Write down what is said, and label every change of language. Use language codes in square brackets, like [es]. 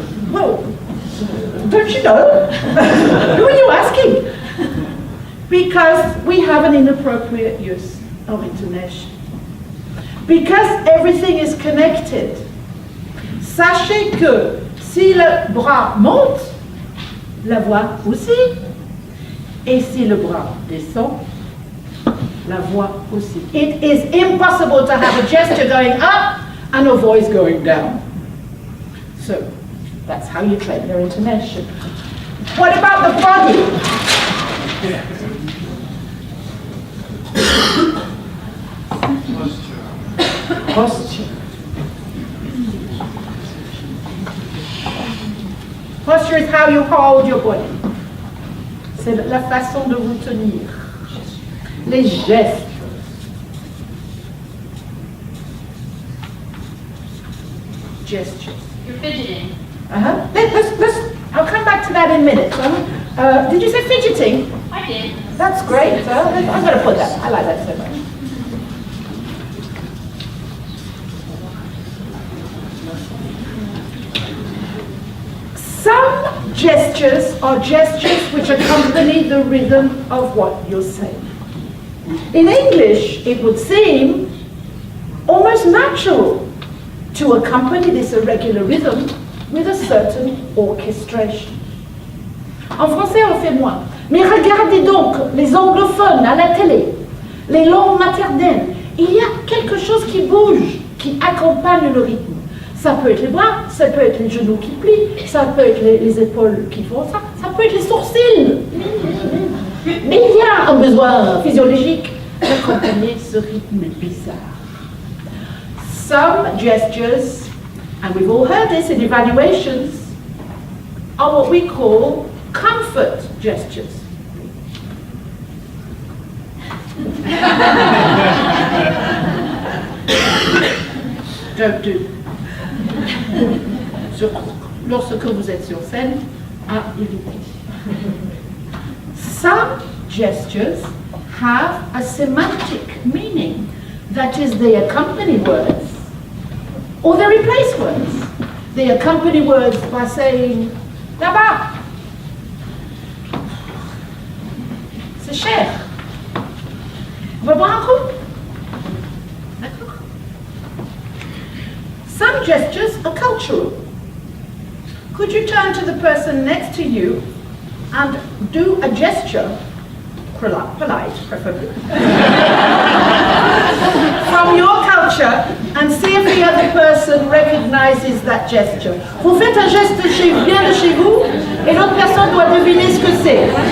[en] Well, don't you know? Who are you asking? Because we have an inappropriate use of intonation. Because everything is connected. [fr] Sachez que si le bras monte, la voix aussi. Et si le bras descend, la voix aussi. [en] It is impossible to have a gesture going up and a voice going down. So, that's how you train your intonation. What about the body? Posture. Posture is how you hold your body. [fr] C'est la façon de vous tenir. Les gestes. [en] Gestures. You're fidgeting. I'll come back to that in a minute. Did you say fidgeting? I did. That's great. I'm going to put that. I like that so much. Some gestures are gestures which accompany the rhythm of what you're saying. In English, it would seem almost natural to accompany this irregular rhythm with a certain orchestration. [fr] En français, on le fait moins. Mais regardez donc les anglophones à la télé, les langues maternelles. Il y a quelque chose qui bouge, qui accompagne le rythme. Ça peut être les bras, ça peut être les genoux qui plient, ça peut être les épaules qui font ça, ça peut être les sourcils. Mais il y a un besoin physiologique d'accompagner ce rythme bizarre. [en] Some gestures, and we've all heard this in evaluations, are what we call comfort gestures. Don't do. [fr] Lorsque vous êtes sur scène, à éviter. [en] Some gestures have a semantic meaning. That is, they accompany words, or they replace words. They accompany words by saying, [fr] là-bas, c'est cher. On va boire un coup? D'accord? [en] Some gestures are cultural. Could you turn to the person next to you and do a gesture, polite preferably, from your culture, and see if the other person recognizes that gesture. [fr] Vous faites un geste bien de chez vous, et l'autre personne doit deviner ce que c'est.